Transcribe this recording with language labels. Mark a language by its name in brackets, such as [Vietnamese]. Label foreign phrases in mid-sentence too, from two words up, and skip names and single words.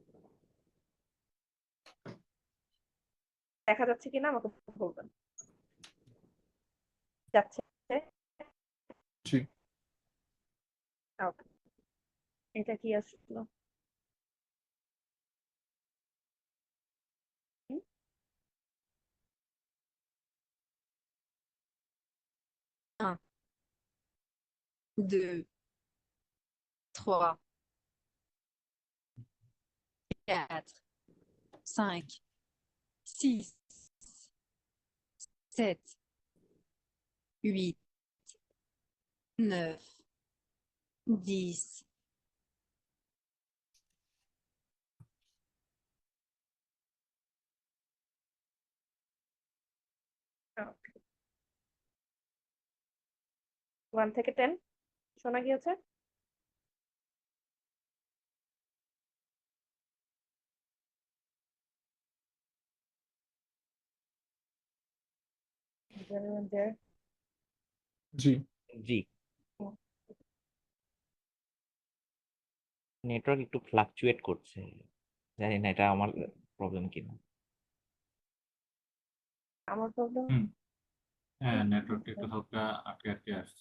[Bangla] দেখা যাচ্ছে কিনা আমাকে বলবেন। যাচ্ছে? জি ওকে, এটা কি আসলো? হুম? [French] Un, deux, trois, quatre, cinq, six, sept, huit, neuf, 10, [Bangla] ওকে, 1 থেকে 10 শোনা গিয়েছে? [English] Is anyone there? [Bangla] জি জি, হুম। নেটওয়ার্ক একটু ফ্লাকচুয়েট করছে, জানি না এটা আমার প্রবলেম কিনা। আমার প্রবলেম হ্যাঁ, নেটওয়ার্কটা একটু হালকা আটকে আটকে আসছে।